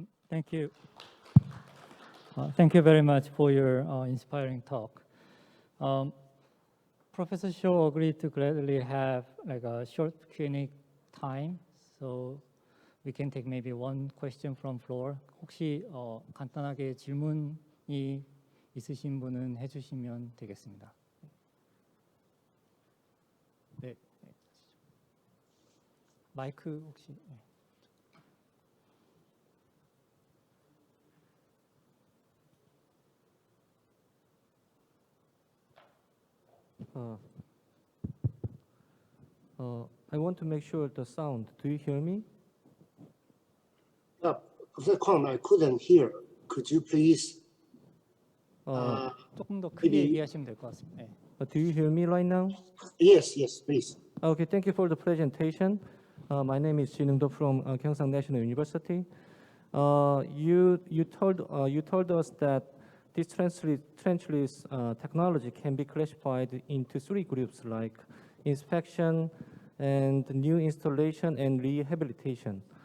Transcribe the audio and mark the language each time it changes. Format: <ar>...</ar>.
<en>Thank you. Thank you very much for your inspiring talk. Professor Shaw agreed to gladly have like a short Q&A time, so we can take maybe one question from floor.</en> <ko>혹시 간단하게 질문이 있으신 분은 해주시면 되겠습니다. 네, 마이크 혹시. 네.</ko> <en>I want to make sure the sound. Do you hear me? Professor Kwon, I couldn't hear. Could you please?</en> <ko>조금 더 크게 얘기하시면 될 것 같습니다. 네.</ko> <en>Do you hear me right now? Yes, please. Okay, thank you for the presentation. My name is Jin Eung-do from Gyeongsang National University. You told us that this trenchless technology can be classified into three groups like inspection and new installation and rehabilitation.</en>